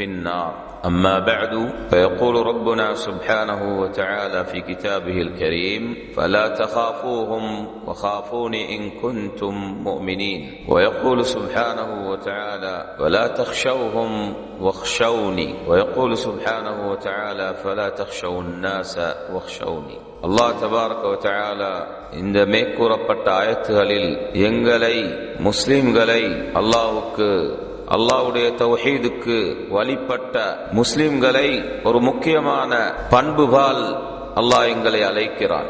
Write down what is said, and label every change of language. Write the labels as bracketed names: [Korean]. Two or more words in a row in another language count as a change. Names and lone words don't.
[Arabic] النار أما بعد فيقول ربنا سبحانه وتعالى في كتابه الكريم فلا تخافوهم وخافوني إن كنتم مؤمنين ويقول سبحانه وتعالى ولا تخشوهم واخشوني ويقول سبحانه وتعالى فلا تخشوا الناس واخشوني الله تبارك وتعالى [Tamil] இந்த மேற்கூறப்பட்ட ஆயத்துகளில் எங்களை முஸ்லிம்களை அல்லாஹ்வுடைய தௌஹீதுக்கு வழிபட்ட முஸ்லிம்களை ஒரு முக்கியமான பண்புபால் அல்லாஹ் எங்களை அழைக்கிறான்.